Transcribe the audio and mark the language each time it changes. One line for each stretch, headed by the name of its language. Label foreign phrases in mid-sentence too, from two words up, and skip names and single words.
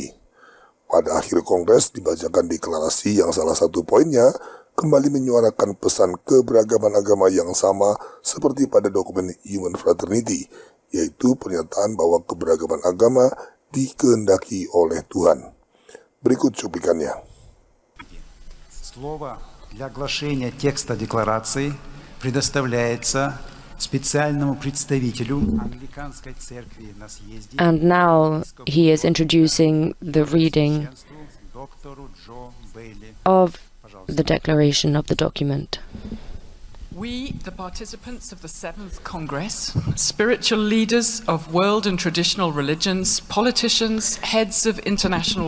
Indonesian: Pada akhir kongres dibacakan deklarasi yang salah satu poinnya kembali menyuarakan pesan keberagaman agama yang sama seperti pada dokumen Human Fraternity, yaitu pernyataan bahwa keberagaman agama dikehendaki oleh Tuhan. Berikut cuplikannya.
Russian: Слово для оглашения текста декларации предоставляется специальному представителю Англиканской церкви на съезде.
English: And now he is introducing the reading of the declaration of the document. We, the participants of the 7th Congress, spiritual leaders of world and traditional religions, politicians, heads of international